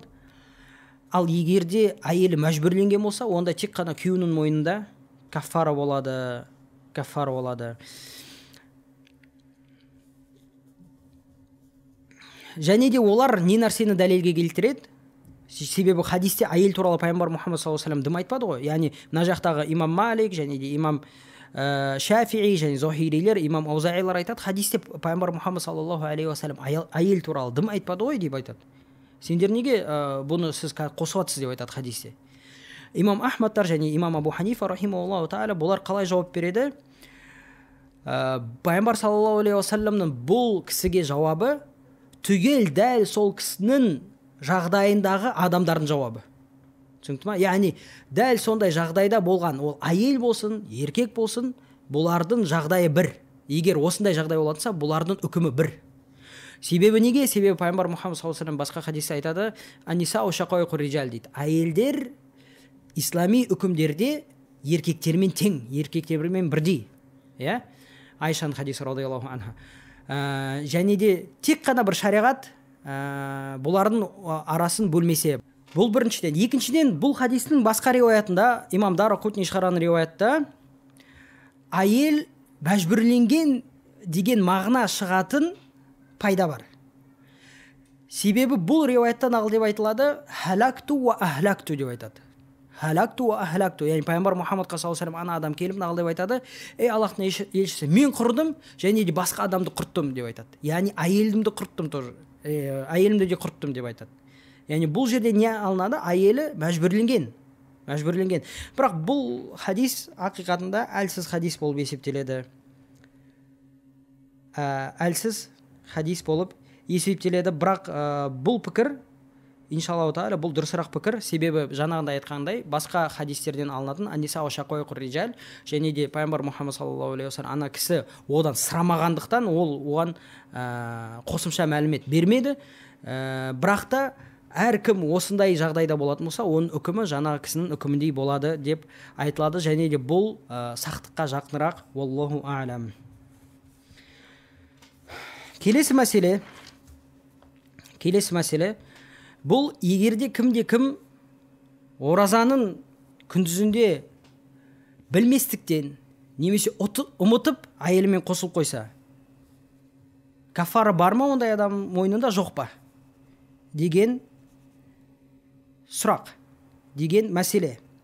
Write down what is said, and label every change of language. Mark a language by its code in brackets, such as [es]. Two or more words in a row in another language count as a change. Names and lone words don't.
[kk] Ал егерде әйелі мәжбүрленген болса, онда тек қана күйеуінің мойнында кафара болады. және де олар не нәрсені дәлелге келтіреді? Себебі хадисте әйел туралы пайғамбар Мұхаммад [ar] صلى الله عليه وسلم [kk] дым айтпады ғой. Яғни мына жақтағы имам Малик және де имам Шафии және Зохирилер, имам Аузаилар айтады, хадисте пайғамбар Мұхаммад [ar] صلى الله عليه وسلم [kk] әйел туралы дым айтпады ғой деп айтады. Сендер неге бұны сіз қосып жатсыз деп айтады хадисте. Имам Ахмадтар және имам Абу Ханифа [ar] رحمه الله تعالى [kk] бұлар қалай жауап береді? Пайғамбар [ar] صلى الله عليه وسلم [kk] бұл кісіге жауабы түгел дәл сол кісінің жағдайындағы адамдардың жауабы. Түсінікті ма? Яғни дәл сондай жағдайда болған, ол әйел болсын, еркек болсын, бұлардың жағдайы бір. Егер осындай жағдай болатса, бұлардың үкімі бір. Себебі неге? Себебі пайғамбар Мұхаммад [ar] صلى الله عليه وسلم [kk] басқа хадисте айтады, [ar] النساء شقائق الرجال [kk] дейді. Әйелдер ислами үкімдерде еркектермен тең, еркектермен бірдей. Иә? Айшаның хадисі [ar] رضي الله عنها. [kk] Және де тек қана бір шариғат бұлардың арасын бөлмесе. Бұл біріншіден. Екіншіден, бұл хадистің басқа риуаятында, имам Дарақутни шығарған риуаятта, әйел мәжбүрленген деген мағына шығатын пайда бар. Себебі бұл риуаятта нағыл деп айтылады, [ar] هلكت وأهلكت [kk] деп айтады. [ar] هلكت وأهلكت. [kk] Яғни пайғамбар Мұхаммад [ar] صلى الله عليه وسلم [kk] ана адам келіп нағыл деп айтады, ей Аллахтың елшісі, мен құрдым және де басқа адамды құрттым деп айтады. Яғни әйелімді құрттым тоже. Әйелімді де құрттым деп айтады. Яғни бұл жерде не алынады? Әйелі мәжбүрленген. Бірақ бұл хадис ақиқатында әлсіз хадис болып есептеледі. Бірақ бұл пікір, [ar] إن شاء الله تعالى, [kk] бұл дұрысырақ пікір. Себебі жаңағында айтқандай, басқа хадистерден алынатын [ar] النساء شقائق الرجال, [kk] және де пайғамбар Мұхаммад [ar] صلى الله عليه وسلم [kk] ана кісі одан сұрамағандықтан ол оған қосымша мәлімет бермеді. Бірақ та әркім осындай жағдайда болатын болса, оның үкімі жаңағы кісінің үкіміндей болады деп айтылады, және де бұл сақтыққа жақынырақ. [ar] والله أعلم. [kk] Келесі мәселе, бұл егерде кім оразаның күндізінде білместіктен немесе ұмытып әйелімен қосылып қойса, кафара бар ма ондай адам мойнында, жоқ па деген сұрақ, деген мәселе.